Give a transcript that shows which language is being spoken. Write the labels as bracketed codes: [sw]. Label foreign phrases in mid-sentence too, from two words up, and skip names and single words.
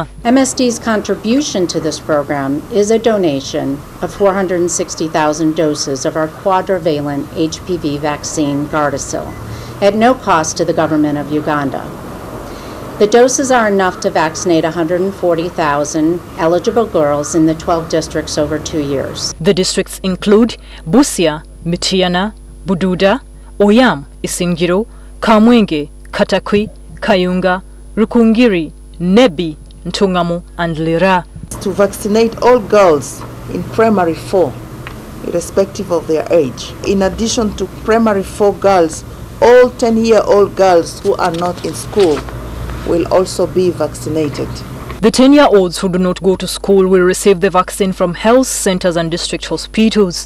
[en] MSD's contribution to this program is a donation of 460,000 doses of our quadrivalent HPV vaccine, Gardasil, at no cost to the government of Uganda. The doses are enough to vaccinate 140,000 eligible girls in the 12 districts over 2 years. The districts include Busia, Mityana, Bududa, Oyam, Isingiro, Kamwenge, Katakwi, Kayunga, Rukungiri, Nebi, Ntungamu and Lira. To vaccinate all girls in primary 4, irrespective of their age. In addition to primary 4 girls, all 10-year-old girls who are not in school will also be vaccinated. The 10-year-olds who do not go to school will receive the vaccine from health centers and district hospitals.